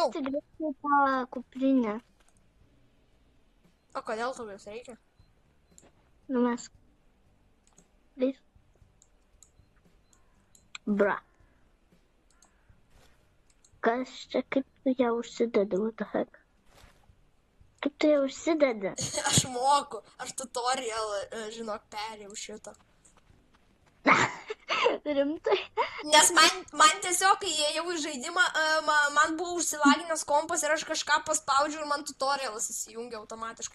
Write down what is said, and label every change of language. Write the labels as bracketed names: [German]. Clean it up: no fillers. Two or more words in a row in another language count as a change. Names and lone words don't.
[Lithuanian] numesti greitai tą kuprinę. O kodėl tau jos reikia? Numesk. Please. Bra. Kas čia, kaip tu ją užsidedi, [English] what the heck? [Lithuanian] Kaip tu ją užsidedi? Aš moku, aš tutorial, žinok, perėjau šitą. Rimtai? Nes man tiesiog, kai įėjau į žaidimą, man buvo užsilaginęs kompas ir aš kažką paspaudžiau ir man tutorialas įsijungia automatiškai.